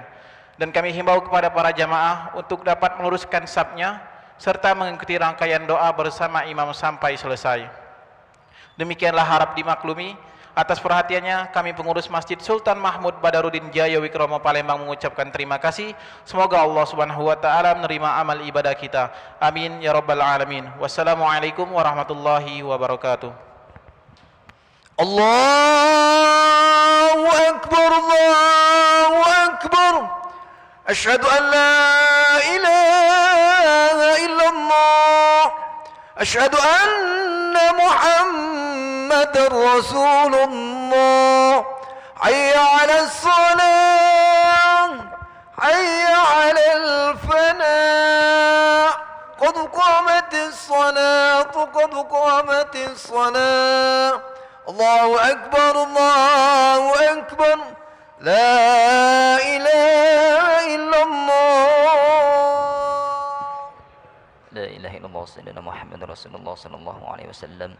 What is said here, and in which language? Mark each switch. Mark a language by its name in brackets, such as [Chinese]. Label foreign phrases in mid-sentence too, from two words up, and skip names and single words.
[Indonesian] Dan kami himbau kepada para jamaah untuk dapat meluruskan safnya serta mengikuti rangkaian doa bersama imam sampai selesai. Demikianlah harap dimaklumi. Atas perhatiannya, kami pengurus Masjid Sultan Mahmud Badarudin Jaya Wikromo Palembang mengucapkan terima kasih. Semoga Allah [Arabic] سبحانه وتعالى [Indonesian] menerima amal ibadah kita. [Arabic] آمين يا رب العالمين. والسلام عليكم ورحمة الله وبركاته. الله أكبر، الله أكبر. أشهد أن لا إله إلا الله. أشهد أن محمدا رسول الله. حي على الصلاة، حي على الفلاح. قد قامت الصلاة، قد قامت الصلاة. الله أكبر، الله أكبر. لا إله إلا الله. لا إله إلا الله سيدنا محمد رسول الله صلى الله عليه وسلم.